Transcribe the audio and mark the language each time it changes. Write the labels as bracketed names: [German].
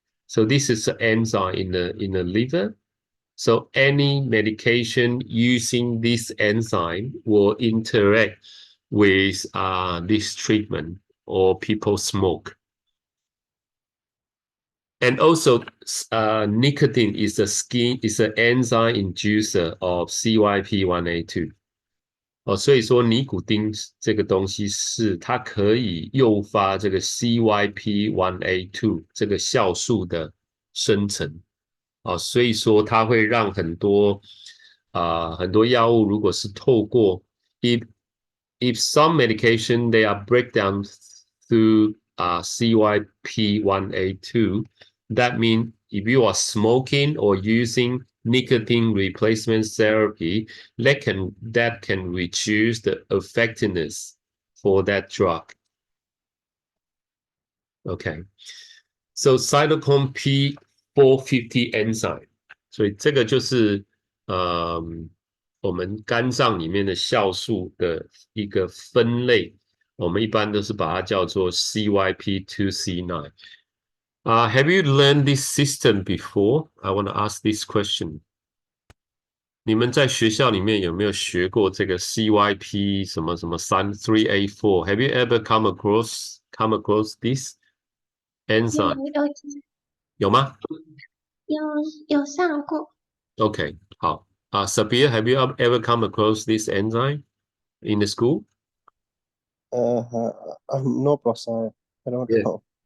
[English] So this is an enzyme in the liver. So any medication using this enzyme will interact with this treatment or people smoke. And also, nicotine is an enzyme inducer of CYP1A2。 [Chinese] 所以说尼古丁这个东西是它可以诱发这个 CYP1A2 这个酵素的生成。所以说它会让很多药物如果是透过 [English] if some medication they are breakdown through CYP1A2, that means if you are smoking or using nicotine replacement therapy, that can reduce the effectiveness for that drug. Okay, so cytochrome P450 enzyme， [Chinese] 所以这个就是我们肝脏里面的酵素的一个分类，我们一般都是把它叫做 CYP2C9。 [English] Have you learned this system before? I want to ask this question. [Chinese] 你们在学校里面有没有学过这个 CYP 什么什么3A4? [English] Have you ever come across this enzyme? [Chinese] 有吗？有上过。 Okay, 好。 [English] Sabir, have you ever come across this enzyme in the school? No, Professor. I don't know.